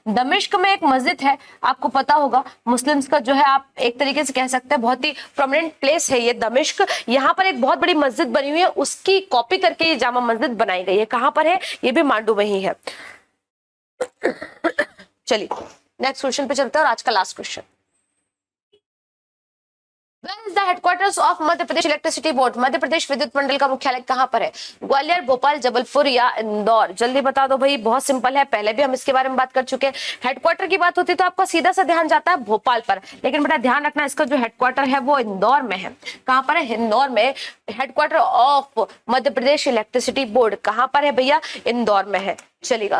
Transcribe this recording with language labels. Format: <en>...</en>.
<hi>दमिश्क में एक मस्जिद है, आपको पता होगा, मुस्लिम्स का जो है आप एक तरीके से कह सकते हैं बहुत ही प्रोमिनेंट प्लेस है ये दमिश्क। यहाँ पर एक बहुत बड़ी मस्जिद बनी हुई है, उसकी कॉपी करके ये जामा मस्जिद बनाई गई है। कहाँ पर है? ये भी मांडू में ही है। चलिए नेक्स्ट क्वेश्चन पे चलते हैं, और आज का last question.</hi> <en>Where is the headquarters of Madhya Pradesh electricity board?</en> <hi>Madhya Pradesh विद्युत मंडल का मुख्यालय कहाँ पर है? ग्वालियर, भोपाल, जबलपुर या इंदौर? जल्दी बता दो भाई, बहुत सिंपल है, पहले भी हम इसके बारे में बात कर चुके हैं। हेडक्वार्टर की बात होती है तो आपका सीधा सा ध्यान जाता है भोपाल पर, लेकिन बेटा ध्यान रखना इसका जो हेडक्वार्टर है वो इंदौर में है। कहाँ पर है? इंदौर में।</hi> <en>headquarter of Madhya Pradesh electricity board</en> <hi>कहाँ पर है भैया? इंदौर में है। चलेगा।</hi>